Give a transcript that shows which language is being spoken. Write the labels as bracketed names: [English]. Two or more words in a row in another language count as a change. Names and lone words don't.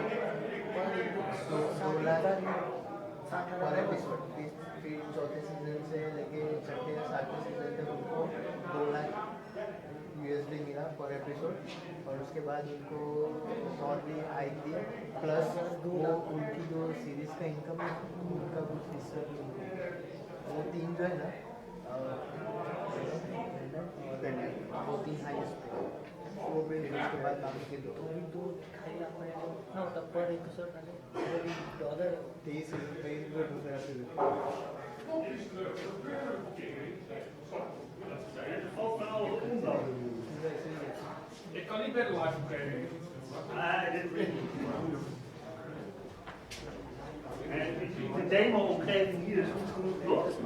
[Hindi] 2 लाख [English] per episode, [Hindi] फिर चौथे सीजन से लेके छठे 7वें सीजन तक उनको 2 लाख USD मिला [English] per episode, [Hindi] और उसके बाद उनको और भी हाइक दिया, प्लस वो उनकी जो सीरीज का इनकम है उनका कुछ हिस्सा वो 3 जो है ना वो 3 हाईएस्ट वो भी उसके बाद बाकी के 2 ना होता [English] per episode [Hindi] $23 [Dutch] Ik kan niet bij de live opgeven. De demo-omgeving hier is goed genoeg, toch?